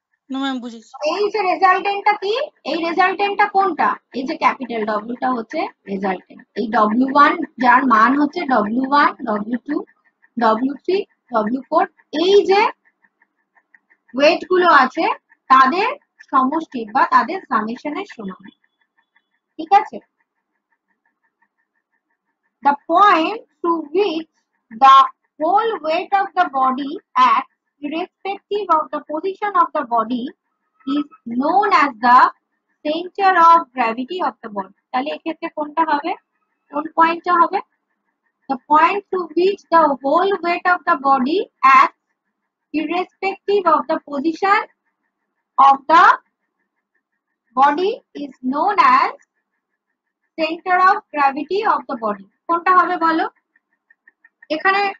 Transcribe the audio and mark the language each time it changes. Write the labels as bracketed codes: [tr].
[bn] এই যে রেজাল্টেন্টটা কি, এই রেজাল্টেন্টটা কোনটা, এই যে ক্যাপিটাল ডব্লিউটা হচ্ছে রেজাল্টেন্ট। এই W1 যার মান হচ্ছে W1, W2, W3, W4 এই যে ওয়েট গুলো আছে তাদের সমষ্টি বা তাদের সামেশনের সমান, ঠিক আছে? [en] The point to which the whole weight of the body acts irrespective of the position of the body is known as the center of gravity of the body. [bn] তাহলে এক্ষেত্রে কোনটা হবে, কোন পয়েন্টটা হবে? [en] The point to which the whole weight of the body acts irrespective of the position of the body is known as center of gravity of the body. [bn] কোনটা হবে বলো? এখানে